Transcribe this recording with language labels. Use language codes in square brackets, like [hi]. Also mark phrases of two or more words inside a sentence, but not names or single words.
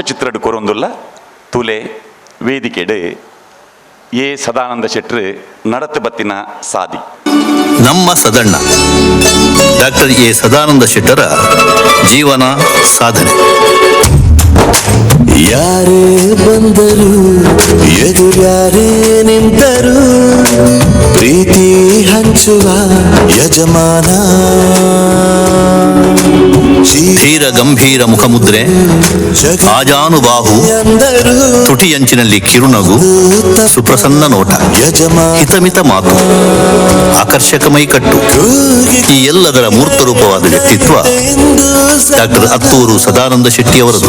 [tcy] ಚಿತ್ರಡು ಕೊರೊಂದುಲ್ಲ ತುಲೆ ವೇದಿಕೆಡು ಎ ಸದಾನಂದ ಶೆಟ್ಟಿ ನಡತು ಬತ್ತಿನ ಸಾದಿ. [kn] ನಮ್ಮ ಸದಣ್ಣ ಡಾಕ್ಟರ್ ಎ ಸದಾನಂದ ಶೆಟ್ಟರ ಜೀವನ ಸಾಧನೆ. ಯಾರೇ ಬಂದರು ಎದುರ್ಯಾರೇ ನಿಂತರು ಪ್ರೀತಿ ಹಂಚುವ ಯಜಮಾನ. ಧೀರ ಗಂಭೀರ ಮುಖಮುದ್ರೆ, ಆಜಾನುಬಾಹು, ತುಟಿಯಂಚಿನಲ್ಲಿ ಕಿರುನಗು, ಸುಪ್ರಸನ್ನ ನೋಟ, ಹಿತಮಿತ ಮಾತು, ಆಕರ್ಷಕ ಮೈಕಟ್ಟು, ಈ ಎಲ್ಲದರ ಮೂರ್ತ ರೂಪವಾದ ವ್ಯಕ್ತಿತ್ವ ಡಾಕ್ಟರ್ ಅತ್ತೂರು ಸದಾನಂದ ಶೆಟ್ಟಿ ಅವರದು.